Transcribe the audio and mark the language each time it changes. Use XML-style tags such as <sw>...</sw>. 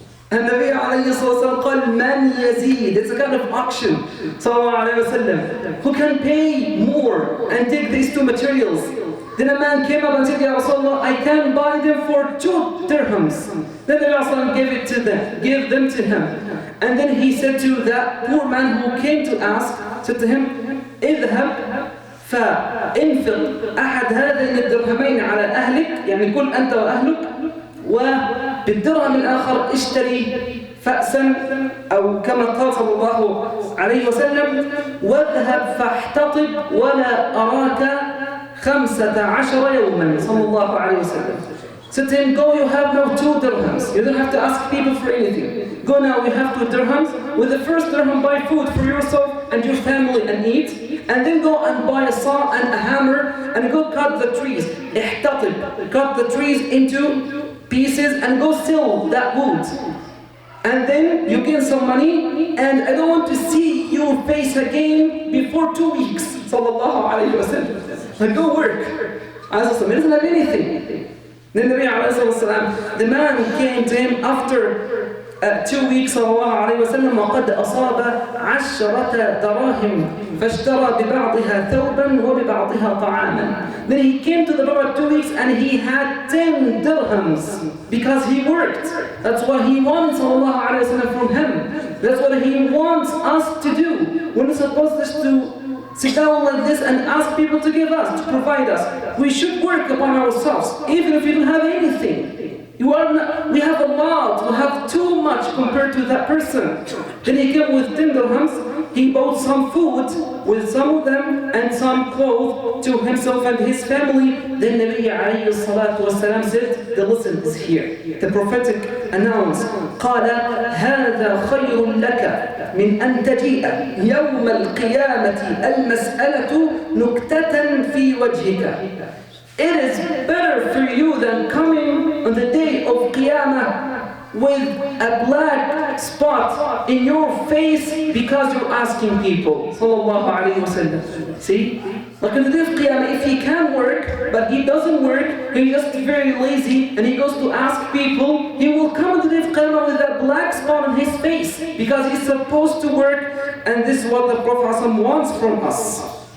<en>And Nabi alayhi sallam</en> <ar>قال من يزيد.</ar> <en>It's a kind of auction, sallallahu alayhi wa sallam. Who can pay more and take these two materials? Then a man came up and said, Ya Rasulullah, I can buy them for 2 dirhams. Then the Rasulullah gave them to him. And then he said to that poor man who came to ask, said to him,</en> <ar>اذهب فانفق أحد هذين الدرهمين على أهلك, يعني كل أنت وأهلك, وبالدرهم الآخر اشتري فأسا أو كما قال صلى الله عليه وسلم واذهب فاحتطب ولا أراك 15 يوما صلى الله عليه وسلم.</ar> <en>So to him, go, you have now 2 dirhams. You don't have to ask people for anything. Go now, you have 2 dirhams. With the first dirham, buy food for yourself and your family and eat. And then go and buy a saw and a hammer and go cut the trees.</en> <ar>احتطب.</ar> <en>Cut the trees into pieces and go sell that wood. And then you gain some money, and I don't want to see your face again before 2 weeks. Sallallahu alayhi wa sallam. Like, go work. He doesn't have anything. Then the man came to him after</en> <ar>2 weeks صلى الله عليه وسلم وقد أصاب 10 دراهم فاشترى ببعضها ثوبا وببعضها طعاما.</ar> <en>Then he came to the Prophet 2 weeks and he had 10 dirhams because he worked. That's what he wants</en> <ar>صلى الله عليه وسلم</ar> <en>from him. That's what he wants us to do. We're not supposed just to sit down like this and ask people to give us, to provide us. We should work upon ourselves, even if we don't have anything. We have a lot, we have too much compared to that person. Then he came with 10 dirhams, he bought some food with some of them and some clothes to himself and his family. Then Nabi alayhi salatu wasalam said, the lesson is here. The prophetic announced,</en> <ar>قال هذا خير لك من أن تجيء يوم القيامة المسألة نكتة في وجهك.</ar> <en>It is better for you than coming on the day of Qiyamah with a black spot in your face because you're asking people. Sallallahu alayhi wa sallam. See? Like on the day of Qiyamah, if he can work, but he doesn't work, he's just very lazy, and he goes to ask people, he will come on the day of Qiyamah with a black spot on his face because he's supposed to work, and this is what the Prophet wants from us.</en>